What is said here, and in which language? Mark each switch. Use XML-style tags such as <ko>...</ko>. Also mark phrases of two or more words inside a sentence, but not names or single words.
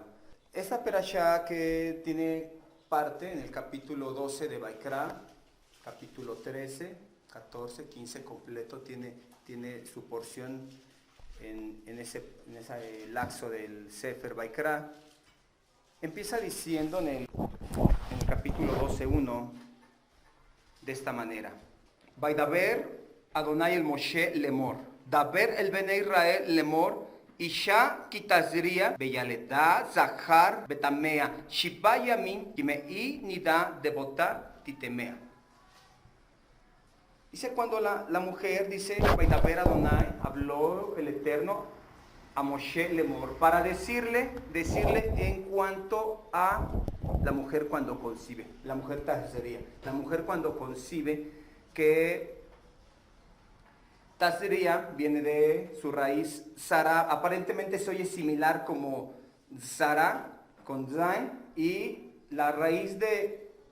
<es>Esta perashá que tiene parte en el capítulo 12 de Vaikra, capítulo 13, 14, 15 completo, tiene su porción en ese lapso del Sefer Vaikra. Empieza diciendo en el capítulo 12:1 de esta manera:</es> <he>וידבר ה' אל משה לאמר, דבר אל בני ישראל לאמר, אשה כי תזריע וילדה זכר וטמאה, שבעת ימים כימי נדת דותה תטמא.</he> <es>Dice cuando la mujer dice,</es> <he>וידבר ה,</he> <es>habló el Eterno a Moshe lemor, para decirle en cuanto a la mujer cuando concibe, la mujer tazria, la mujer cuando concibe, que Tazria viene de su raíz Zara, aparentemente se oye similar como Zara con Zain, y la raíz de</es>